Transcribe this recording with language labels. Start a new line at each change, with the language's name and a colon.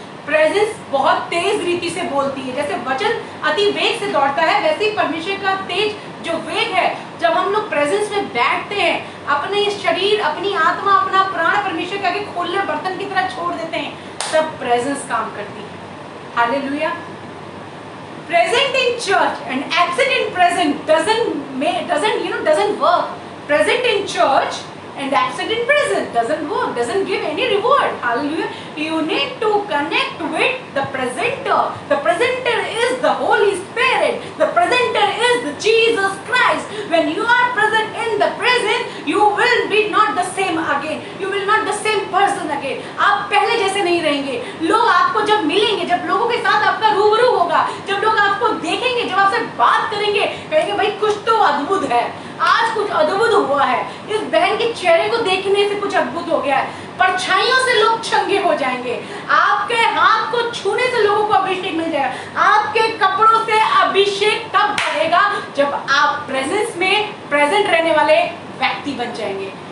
Hindi: Presence बहुत तेज रीति से बोलती है, जैसे वचन अति वेग से दौड़ता है, वैसे ही परमेश्वर का तेज जो वेग है, जब हम लोग प्रेजेंस में बैठते हैं, अपने शरीर, अपनी आत्मा, अपना प्राण परमेश्वर के आगे खोलने बर्तन की तरह छोड़ देते हैं, तब प्रेजेंस काम करती है। Hallelujah.
English: Present in church and absent in present doesn't work. Present in church and absent in present doesn't work, doesn't give any reward. Hallelujah. You need to connect with the presenter. The presenter is the Holy Spirit. The presenter is the Jesus Christ. When you are present in the present, you will be not the same again. You will not the same person again.
Hindi: आप पहले जैसे नहीं रहेंगे। लोग आपको जब मिलेंगे, जब लोगों के साथ आपका रूबरू होगा, जब लोग आपको देखेंगे, जब आपसे बात करेंगे, कहेंगे भाई कुछ तो अद्भुत है, आज कुछ अद्भुत हुआ है, इस बहन के चेहरे को देखने से कुछ अद्भुत हो गया है। परछाइयों से लोग चंगे हो जाएंगे, आपके हाथ को छूने से लोगों को अभिषेक मिल जाएगा, आपके कपड़ों से अभिषेक तब बढ़ेगा जब आप प्रेजेंस में प्रेजेंट रहने वाले व्यक्ति बन जाएंगे।